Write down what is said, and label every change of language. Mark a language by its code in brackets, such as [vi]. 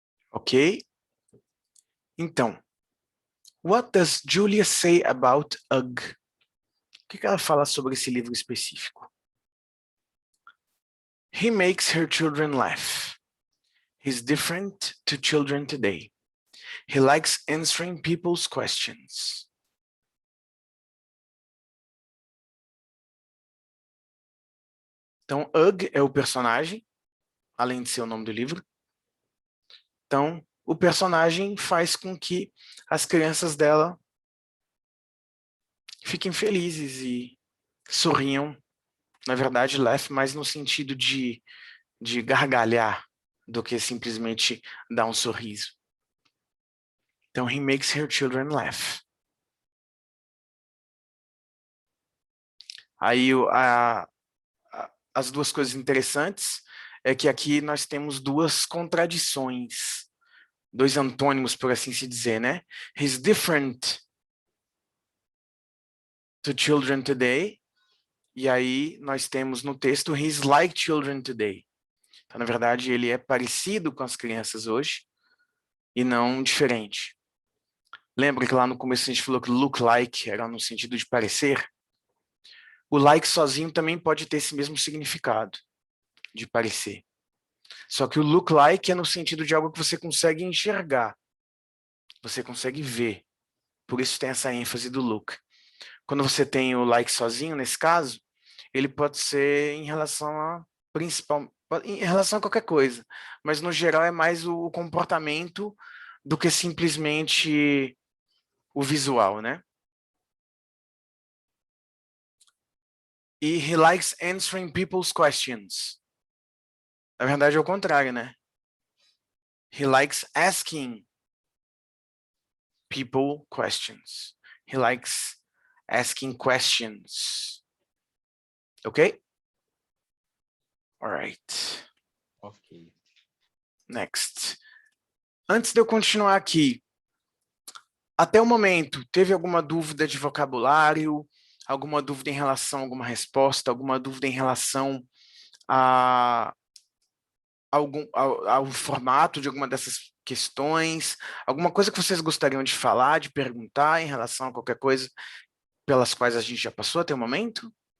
[en] Ok. Então, what does Julia say about UG? [pt] O que ela fala sobre esse livro específico? [en] He makes her children laugh. He's different to children today. He likes answering people's questions. [pt] Então, UG é o personagem, além de ser o nome do livro. Então, o personagem faz com que as crianças dela fiquem felizes e sorriam. Na verdade, laugh mais no sentido de gargalhar do que simplesmente dar um sorriso. [en] Então, he makes her children laugh. [pt] Aí, as duas coisas interessantes é que aqui nós temos duas contradições, dois antônimos, por assim se dizer, né? [en] He's different to children today. [pt] E aí nós temos no texto [en] he's like children today. [pt] Então, na verdade, ele é parecido com as crianças hoje e não diferente. Lembra que lá no começo a gente falou que look like era no sentido de parecer? O like sozinho também pode ter esse mesmo significado, de parecer. Só que o look like é no sentido de algo que você consegue enxergar. Você consegue ver. Por isso tem essa ênfase do look. Quando você tem o like sozinho, nesse caso, ele pode ser em relação a qualquer coisa. Mas no geral é mais o comportamento do que simplesmente o visual, né? [en] E he likes answering people's questions. [pt] Na verdade é o contrário, né? [en] He likes asking people questions. He likes asking questions. Okay? All right. Ok. Next. [pt] Antes de eu continuar aqui, até o momento, teve alguma dúvida de vocabulário, alguma dúvida em relação a alguma resposta, alguma dúvida em relação a ao formato de alguma dessas questões, alguma coisa que vocês gostariam de falar, de perguntar em relação a qualquer coisa pelas quais a gente já passou até o momento?